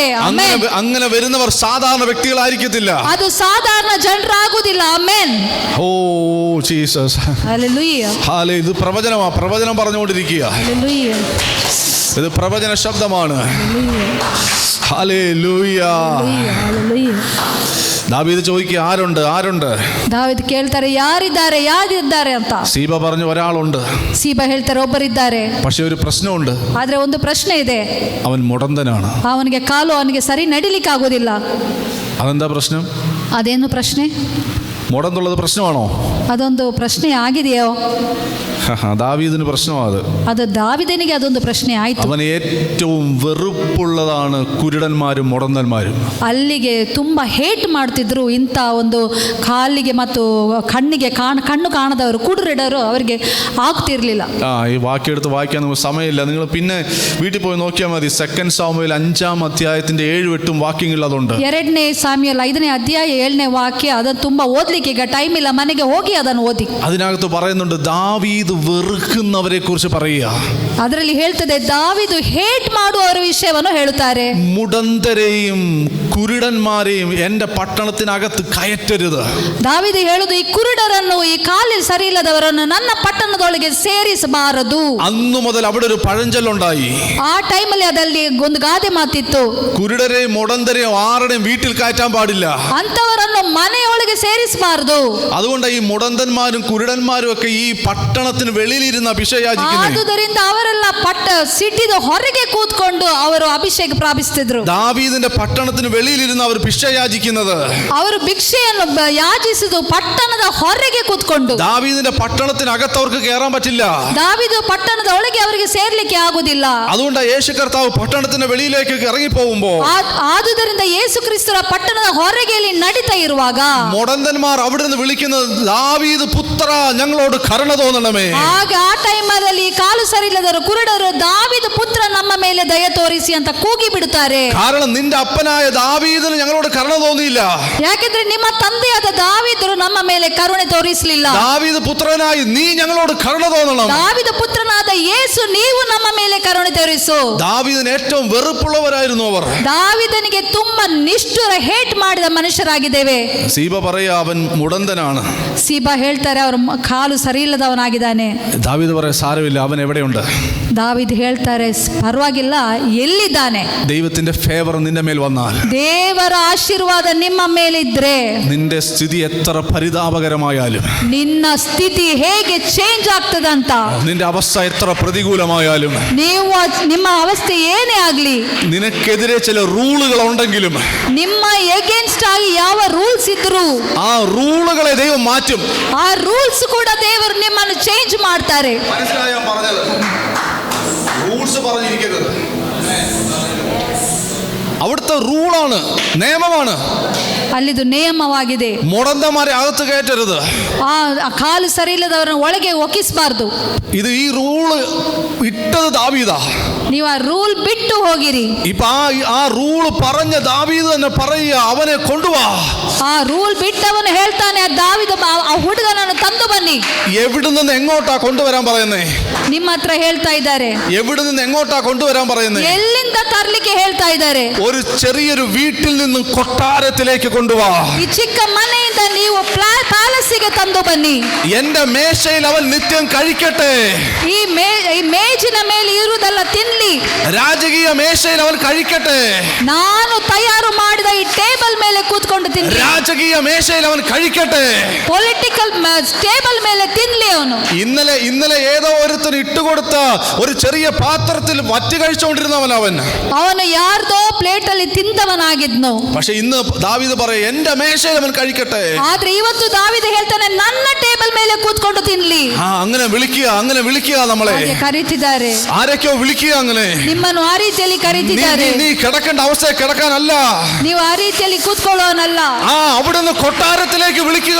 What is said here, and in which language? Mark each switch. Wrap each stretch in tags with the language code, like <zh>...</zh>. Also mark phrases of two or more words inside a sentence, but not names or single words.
<kn>ಆಮೆನ್.</kn> <ml>അങ്ങനെ വരുന്നവർ സാധാരണ വ്യക്തികളായിരിക്കത്തില്ല.</ml> <kn>ಅದು ಸಾಧಾರಣ ಜನರಾಗುವುದಿಲ್ಲ. ಆಮೆನ್.</kn> <ml>ഓ ജീസസ്. ഹല്ലേലൂയ. ഇത് പ്രവചനം പറഞ്ഞുകൊണ്ടിരിക്കുക. ഹല്ലേലൂയ. ഇത് പ്രവചന ശബ്ദമാണ്. ഹല്ലേലൂയ. ഹല്ലേലൂയ. ദാവീദ് ചോദിക്കുക, ആരുണ്ട്?</ml> <kn>ದಾವೀದ್ ಕೇಳ್ತಾರೆ, ಯಾರಿದ್ದಾರೆ ಅಂತ.</kn> <ml>സീബ പറഞ്ഞു, ഒരാളുണ്ട്.</ml> <kn>ಸೀಬ ಹೇಳ್ತಾರೆ, ಒಬ್ಬರಿದ್ದಾರೆ.</kn> <ml>പക്ഷെ ഒരു പ്രശ്നമുണ്ട്.</ml> <kn>ಆದ್ರೆ ಒಂದು ಪ್ರಶ್ನೆ ಇದೆ.</kn> <ml>അവൻ മുടന്തനാണ്.</ml> <kn>ಅವನಿಗೆ ಸರಿ ನಡಿಲಿಕ್ಕೆ ಆಗೋದಿಲ್ಲ.</kn> <ml>അതെന്താ പ്രശ്നം?</ml> <kn>ಅದೇನು ಪ್ರಶ್ನೆ?</kn> <ml>മുടന്തുള്ളത് പ്രശ്നമാണോ?</ml> <kn>ಅದೊಂದು ಪ್ರಶ್ನೆ ಆಗಿದೆಯೋ?</kn> <ml>ദാവീദിന് പ്രശ്നമാണ്</ml> <kn>ಅದು ದಾವಿದನಿಗೆ ಅದೊಂದು ಪ್ರಶ್ನೆ ಆಯ್ತು.</kn> <ml>അവന് ഏറ്റവും വെറുപ്പുള്ളതാണ് കുരുടന്മാരും മുടന്തന്മാരും.</ml> <kn>ಅಲ್ಲಿಗೆ ತುಂಬಾ ಹೇಟ್ ಮಾಡ್ತಿದ್ರು ಇಂಥ ಒಂದು ಕಾಲಿಗೆ ಮತ್ತು ಕಣ್ಣು ಕಾಣದವರು ಕುರುಡರು ಅವರಿಗೆ ಆಗ್ತಿರ್ಲಿಲ್ಲ.</kn> <ml>ഈ വാക്യെടുത്ത് വായിക്കാൻ നമുക്ക് സമയമില്ല. നിങ്ങൾ പിന്നെ വീട്ടിൽ പോയി നോക്കിയാൽ മതി. 2 സാമുവേൽ 5-ാം അധ്യായത്തിന്റെ 7-8 വാക്യങ്ങൾ അതുണ്ട്.</ml> <kn>2 ಸಾಮ್ಯುಯೇಲ್ 5ನೇ ಅಧ್ಯಾಯ 7ನೇ ವಾಕ್ಯ. ಅದನ್ನು ತುಂಬಾ ಓದ್ಲಿಕ್ಕೆ ಈಗ ಟೈಮ್ ಇಲ್ಲ. ಮನೆಗೆ ಹೋಗಿ ಅದನ್ನು ಓದಿ.</kn> <ml>അതിനകത്ത് പറയുന്നുണ്ട് ദാവീദ് വെറുക്കുന്നവരെ കുറിച്ച് പറയുക.</ml> <kn>ಅದರಲ್ಲಿ ಹೇಳ್ತದೆ ದಾವೀದು ಹೇಟ್ ಮಾಡುವವರ ವಿಷಯವನ್ನು ಹೇಳುತ್ತಾರೆ.</kn> <ml>മുടന്തരെയും കുരുടന്മാരെയും എന്റെ പട്ടണത്തിനകത്ത് കയറ്റരുത്.</ml> <kn>ದಾವೀದು ಹೇಳುದು, ಈ ಕುರುಡರನ್ನು ಈ ಕಾಲಿൽ ಸರಿ ಇಲ್ಲದವರನ್ನು ನನ್ನ ಪಟ್ಟಣದೊಳಗೆ ಸೇರಿಸಬಾರದು.</kn> <ml>അന്നു മുതൽ അവിടെ ഒരു പഴഞ്ചൊല്ലുണ്ടായി.</ml> <kn>ಆ ಟೈಮಲ್ಲಿ ಅದಲ್ಲಿ ಒಂದು ಗಾದೆ ಮಾತಿತ್ತು,</kn> <ml>കുരുടരെയും മുടന്തരെയും ആരുടെയും വീട്ടിൽ കയറ്റാൻ പാടില്ല.</ml> <kn>ಅಂತವರನ್ನು ಮನೆಯೊಳಗೆ ಸೇರಿಸಬಾರದು.</kn> <ml>അതുകൊണ്ട് ഈ മുടന്തന്മാരും കുരുടന്മാരും ഒക്കെ ഈ പട്ടണത്തിന് വെളിയിലിരുന്ന അഭിഷേകിക്കുന്നത്.</ml> <kn>ಆದುದರಿಂದ ಅವರೆಲ್ಲ ಸಿಟಿದ ಹೊರಗೆ ಕೂತ್ಕೊಂಡು ಅವರು ಅಭಿಷೇಕ ಪ್ರಾಪಿಸುತ್ತಿದ್ರು.</kn> <ml>ദാവീദിന്റെ പട്ടണത്തിന് വെളിയിലിരുന്ന് അവർ ഭിക്ഷ യാചിക്കുന്നത്.</ml> <kn>ಅವರು ഭിക്ഷೆಯನ್ನು ಯಾಚಿಸಿದ್ದು ಪಟ್ಟಣದ ಹೊರಗೆ ಕೂತ್ಕೊಂಡು.</kn> <ml>ദാവീദിന്റെ പട്ടണത്തിനകത്ത് അവർക്ക് കയറാൻ പറ്റില്ല.</ml> <kn>ದಾವೀದ ಪಟ್ಟಣದ ಒಳಗೆ ಅವರಿಗೆ ಸೇರ್ಲಿಕ್ಕೆ ಆಗುವುದಿಲ್ಲ.</kn> <ml>അതുകൊണ്ട് യേശു കർത്താവ് പട്ടണത്തിന്റെ വെളിയിലേക്ക് ഇറങ്ങി പോകുമ്പോൾ,</ml> <kn>ಆದುದರಿಂದ ಯೇಸು ಕ್ರಿಸ್ತರ ಪಟ್ಟಣದ ಹೊರಗೆ ನಡೀತಾ ಇರುವಾಗ</kn> <ml>മുടന്തന്മാർ അവിടെ നിന്ന് വിളിക്കുന്നത്, ദാവീദ് പുത്ര ഞങ്ങളോട് കരുണ തോന്നണമേ.</ml> <kn>ಆಗ ಆ ಟೈಮಲ್ಲಿ ಕಾಲು ಸರಿಯಿಲ್ಲದವರು ಕುರುಡರು, ದಾವೀದ ಪುತ್ರ ನಮ್ಮ ಮೇಲೆ ದಯ ತೋರಿಸಿ ಅಂತ ಕೂಗಿ ಬಿಡುತ್ತಾರೆ.</kn> <ml>കാരണം നിന്റെ ಅಪ್ಪನಾയ ദാവീദിന് ഞങ്ങളോട് കരുണ തോന്നിയില്ല.</ml> <kn>ಯಾಕೆಂದ್ರೆ ನಿಮ್ಮ ತಂದೆಯಾದ ದಾವೀದರು ನಮ್ಮ ಮೇಲೆ ಕರುಣೆ ತೋರಿಸಲಿಲ್ಲ.</kn> <ml>ദാവീദ് പുത്രനായി നീ ഞങ്ങളോട് കരുണ തോന്നണം.</ml> <kn>ದಾವೀದ ಪುತ್ರನಾದ ಯೇಸು ನೀವು ನಮ್ಮ ಮೇಲೆ ಕರುಣೆ ತೋರಿಸು.</kn> <ml>ദാവീദിന് ഏറ്റവും വെറുപ്പുള്ളവരായിരുന്നു അവർ.</ml> <kn>ದಾವೀದನಿಗೆ ತುಂಬಾ ನಿಷ್ಠುರ ಹೇಟ್ ಮಾಡಿದ ಮನುಷ್ಯರಾಗಿದ್ದೇವೆ.</kn> <ml>സീബ പറയാ അവൻ മുടന്തനാണ്.</ml> <kn>ಸೀಬಾ ಹೇಳ್ತಾರೆ ಅವರ ಕಾಲು ಸರಿ ಇಲ್ಲದವನಾಗಿದ್ದಾನೆ.</kn> <ml>ദാവീദ് പറയാ സാരമില്ല, അവൻ എവിടെയുണ്ട്.</ml> <kn>ದಾವೀದ್ ಹೇಳ್ತಾರೆ ಪರವಾಗಿಲ್ಲ, ಎಲ್ಲಿದ್ದಾನೆ.</kn> <ml>ദൈവത്തിന്റെ ഫേവർ നിന്റെ മേൽ വന്നാൽ,</ml> <kn>ದೇವರ ಆಶೀರ್ವಾದ ನಿಮ್ಮ ಮೇಲಿದ್ರೆ,</kn> <ml>നിന്റെ സ്ഥിതി എത്ര പരിതാപകരമായാലും,</ml> <kn>ನಿನ್ನ ಸ್ಥಿತಿ ಹೇಗೆ ಚೇಂಜ್ ಆಗ್ತದಂತ,</kn> <ml>നിന്റെ അവസ്ഥ എത്ര പ്രതികൂലമായാലും,</ml> <kn>ನಿಮ್ಮ ಅವಸ್ಥೆ ಏನೇ ಆಗ್ಲಿ,</kn> <ml>നിനക്കെതിരെ ചില റൂളുകൾ ഉണ്ടെങ്കിലും,</ml> <kn>ನಿಮ್ಮ ಎಗೇನ್ಸ್ಟ್ ಆಗಿ ಯಾವ ರೂಲ್ಸ್ ಇದ್ರು</kn> <ml>ആ റൂളുകളെ ദൈവം മാറ്റും.</ml> <kn>ಆ ರೂಲ್ಸ್ ಕೂಡ ದೇವರು ನಿಮ್ಮನ್ನು ಚೇಂಜ್ ಮಾಡ್ತಾರೆ.</kn> <ml>മനസ്സിലായോ പറഞ്ഞത്? റൂൾസ് പറഞ്ഞിരിക്കരുത്. അവിടുത്തെ റൂളാണ്, നിയമമാണ്.</ml> <kn>ಅಲ್ಲಿದು ನಿಯಮವಾಗಿದೆ.</kn> <ml>മുടന്തന്മാരെ അകത്ത് കയറ്റരുത്.</ml> <kn>ಆ ಕಾಲು ಸರಿ ಇಲ್ಲದವರನ್ನು ಒಳಗೆ ಒಕ್ಕಿಸಬಾರ್ದು.</kn> <ml>ഇത് ഈ റൂള് ഇട്ടത് ദാവീദാ.</ml> <kn>ನೀವು ಆ ರೂಲ್ ಬಿಟ್ಟು ಹೋಗಿರಿ.</kn> <ml>ഇപ്പൊ ആ റൂള് പറഞ്ഞ ദാവീദ് തന്നെ പറയുക, അവനെ കൊണ്ടുവാ.</ml> <kn>ಆ ರೂಲ್ ಬಿಟ್ಟವನು ಹೇಳ್ತಾನೆ, ದಾವೀದ ಆ ಹುಡುಗನನ್ನು ತಂದು ಬನ್ನಿ.</kn> <ml>എവിടെ നിന്ന് എങ്ങോട്ടാ കൊണ്ടുവരാൻ പറയുന്നേ?</ml> <kn>ನಿಮ್ಮ ಹತ್ರ ಹೇಳ್ತಾ ಇದ್ದಾರೆ.</kn> <ml>എവിടെ നിന്ന് എങ്ങോട്ടാ കൊണ്ടുവരാൻ പറയുന്നേ?</ml> <kn>ಎಲ್ಲಿಂದ ತರ್ಲಿಕ್ಕೆ ಹೇಳ್ತಾ ಇದ್ದಾರೆ?</kn> <ml>ഒരു ചെറിയൊരു വീട്ടിൽ നിന്നും കൊട്ടാരത്തിലേക്ക് കൊണ്ടുവാ.</ml> <kn>ಈ ಚಿಕ್ಕ ಮನೆಯಿಂದ ನೀವು ಪ್ಯಾಲೇಸಿಗೆ ತಂದು ಬನ್ನಿ.</kn> <ml>എന്റെ മേശയിൽ അവൻ നിത്യം കഴിക്കട്ടെ.</ml> <kn>ಈ ಮೇಜಿನ ಮೇಲೆ ಇರುವುದೆಲ್ಲ ತಿನ್ಲಿ.</kn> <ml>രാജകീയ മേശയിൽ അവൻ കഴിക്കട്ടെ.</ml> <kn>ನಾನು ತಯಾರು ಮಾಡಿದ ಈ ಟೇಬಲ್ ಮೇಲೆ ಕೂತ್ಕೊಂಡು ತಿನ್ಲಿ.</kn> <ml>രാജകീയ മേശയിൽ അവൻ കഴിക്കട്ടെ.</ml> <en>political table</en> <kn>ಮೇಲೆ ತಿನ್ಲಿ ಅವನು.</kn> <ml>ഇന്നലെ ഏതോ ഒരുത്തൻ ഇട്ടുകൊടുത്ത ഒരു ചെറിയ പാത്രത്തിൽ വറ്റ് കഴിച്ചുകൊണ്ടിരുന്നവൻ</ml> <kn>ಅವನು ಯಾರ್ದೋ ಪ್ಲೇಟ್ ಅಲ್ಲಿ ತಿಂದವನಾಗಿದ್ನು.</kn> <ml>പക്ഷെ ഇന്ന് ദാവീദ് പറയും, എന്റെ മേശയിൽ അവൻ കഴിക്കട്ടെ.</ml> <kn>ಆದ್ರೆ ಇವತ್ತು ದಾವೀದ ಹೇಳ್ತಾನೆ, ನನ್ನ ಟೇಬಲ್ ಮೇಲೆ ಕೂತ್ಕೊಂಡು ತಿನ್ಲಿ.</kn> <ml>അങ്ങനെ വിളിക്കുക നമ്മളെ</ml> <kn>ಕರೀತಿದ್ದಾರೆ.</kn> <ml>ആരൊക്കെയോ വിളിക്കുക അങ്ങനെ.</ml> <kn>ನಿಮ್ಮನ್ನು ಆ ರೀತಿಯಲ್ಲಿ ಕರೀತಿದ್ದಾರೆ.</kn> <ml>നീ കിടക്കേണ്ട അവസ്ഥയെ കിടക്കാനല്ല,</ml> <kn>ನೀವು ಆ ರೀತಿಯಲ್ಲಿ ಕೂತ್ಕೊಳ್ಳೋನಲ್ಲ.</kn> <ml>അവിടുന്ന് കൊട്ടാരത്തിലേക്ക് വിളിക്കുക.</ml>